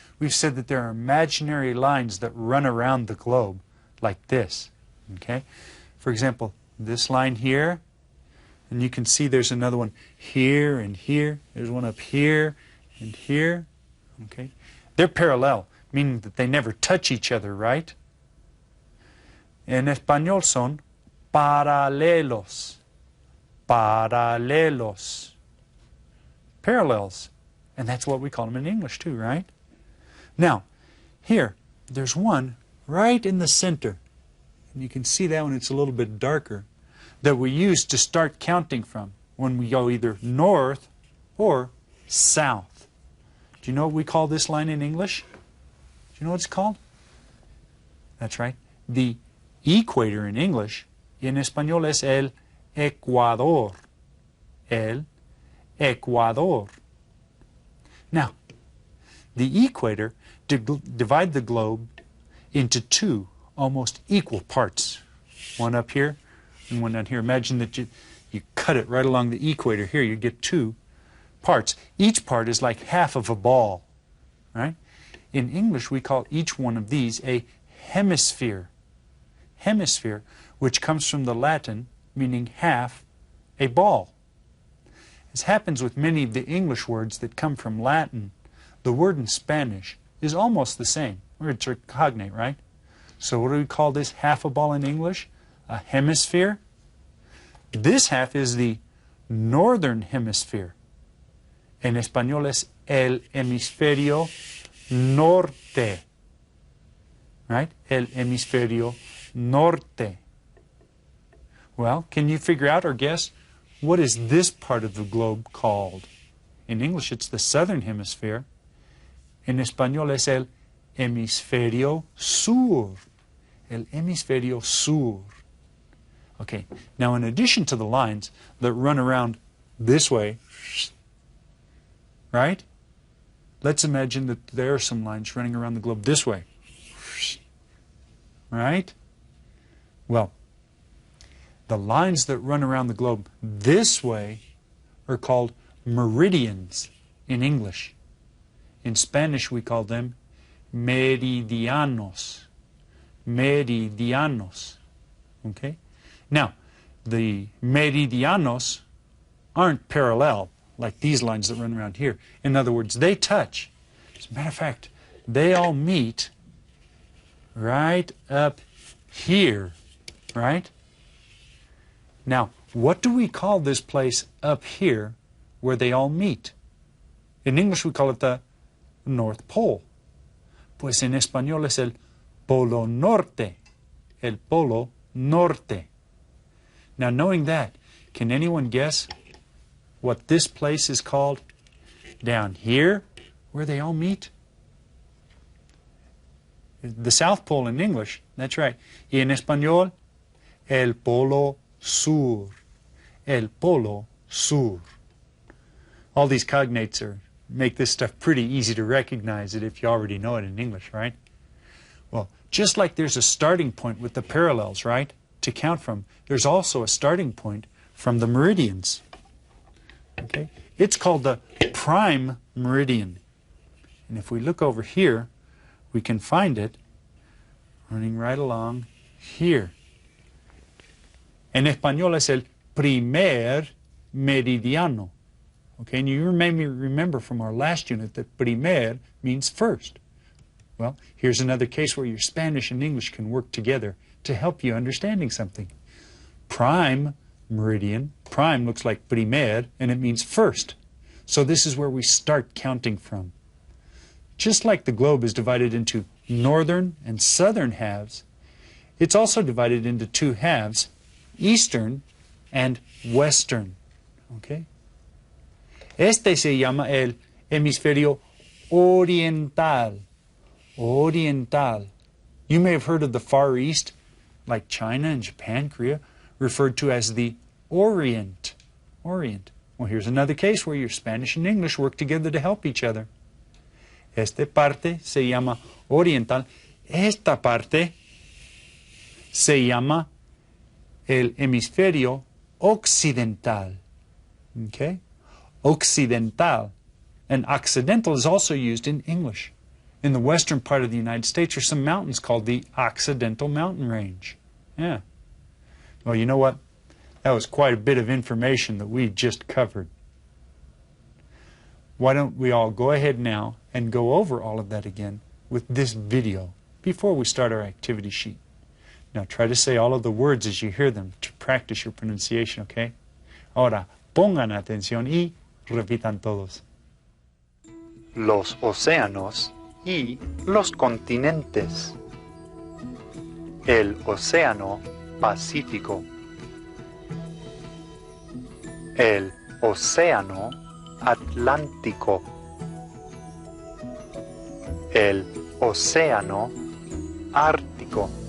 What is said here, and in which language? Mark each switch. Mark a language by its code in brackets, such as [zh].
[en] We've said that there are imaginary lines that run around the globe like this. Okay? For example, this line here, and you can see there's another one here and here. There's one up here and here. Okay? They're parallel, meaning that they never touch each other, right? [es] En español son paralelos. Paralelos. Parallels. [en] And that's what we call them in English too, right? Now, here, there's one right in the center. and you can see that when it's a little bit darker, that we use to start counting from when we go either north or south. Do you know what we call this line in English? Do you know what it's called? That's right. The equator in English, [es] en español es el Ecuador. El Ecuador. [en] Now, the equator divide the globe into two almost equal parts. One up here and one down here. Imagine that you cut it right along the equator here. You get two parts. Each part is like half of a ball. Right? In English, we call each one of these a hemisphere. Hemisphere, which comes from the Latin, meaning half a ball. As happens with many of the English words that come from Latin, the word in Spanish is almost the same. Words are cognate, right? So what do we call this half a ball in English? A hemisphere. This half is the northern hemisphere. [es] En español es el hemisferio norte. Right? El hemisferio norte. [en] Well, can you figure out or guess what is this part of the globe called? In English, it's the southern hemisphere. [es] En español es el hemisferio sur. El hemisferio sur. [en] Okay, now in addition to the lines that run around this way, right? Let's imagine that there are some lines running around the globe this way. Right? Well, the lines that run around the globe this way are called meridians in English. In Spanish, we call them meridianos. Meridianos. Okay? Now, the meridianos aren't parallel like these lines that run around here. In other words, they touch. As a matter of fact, they all meet right up here, right? Now, what do we call this place up here where they all meet? In English, we call it the North Pole. [es] Pues en español es el Polo Norte. El Polo Norte. [en] Now, knowing that, can anyone guess what this place is called down here where they all meet? The South Pole in English, that's right. [es] Y en español, el Polo Sur. El Polo Sur. [en] All these cognates make this stuff pretty easy to recognize it if you already know it in English, right? Well, just like there's a starting point with the parallels, right, to count from, there's also a starting point from the meridians. Okay? It's called the prime meridian. And if we look over here, we can find it running right along here. [es] En español es el primer meridiano. [en] Okay, and you may remember from our last unit that primer means first. Well, here's another case where your Spanish and English can work together to help you understanding something. Prime meridian, prime looks like primer, and it means first. So this is where we start counting from. Just like the globe is divided into northern and southern halves, it's also divided into two halves, eastern and western. Okay? [es] Este se llama el hemisferio oriental. Oriental. [en] You may have heard of the Far East, like China and Japan, Korea, referred to as the Orient. Orient. Well, here's another case where your Spanish and English work together to help each other. [es] Esta parte se llama oriental. Esta parte se llama el hemisferio occidental. [en] Okay? Occidental. And occidental is also used in English. In the western part of the United States are some mountains called the Occidental Mountain Range. Yeah. Well, you know what? That was quite a bit of information that we just covered. Why don't we all go ahead now and go over all of that again with this video before we start our activity sheet. Now try to say all of the words as you hear them to practice your pronunciation, okay? [es] Ahora, pongan atención y repitan todos. Los océanos y los continentes. el Océano Pacífico, el Océano Atlántico, el Océano Ártico,